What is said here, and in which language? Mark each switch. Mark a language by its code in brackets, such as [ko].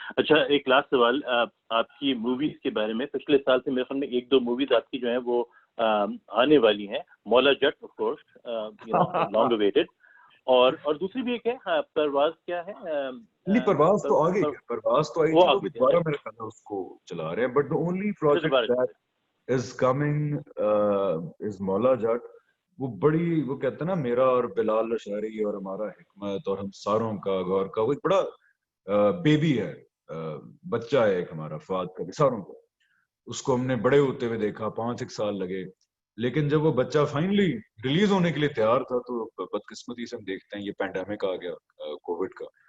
[ur] اچھا ایک لاسٹ سوال آپ کی موویز کے بارے میں. پچھلے سال سے میرے خیال میں 1-2 موویز آپ کی جو ہیں وہ آنے والی ہیں. مولا جٹ [en] of course long awaited, [ur] اور دوسری بھی ایک ہے پرواز، کیا ہے؟ نہیں پرواز تو آگے گیا، پرواز تو آئی تھی، وہ بھی دوبارہ میرے خیال میں اس کو چلا رہے ہیں. But [en] the only project that is coming is Maula Jatt. [ur] وہ بڑی، وہ کہتے ہیں نا میرا اور بلال اشعری اور ہمارا حکمت اور ہم ساروں کا غور کا، وہ ایک بڑا بیبی ہے، بچہ ہے ایک ہمارا فہد کا بھی، ساروں کا. اس کو ہم نے بڑے ہوتے ہوئے دیکھا، 5-1 سال لگے، لیکن جب وہ بچہ فائنلی ریلیز ہونے کے لیے تیار تھا تو بدقسمتی سے ہم دیکھتے ہیں یہ پینڈیمک آ گیا کووڈ کا.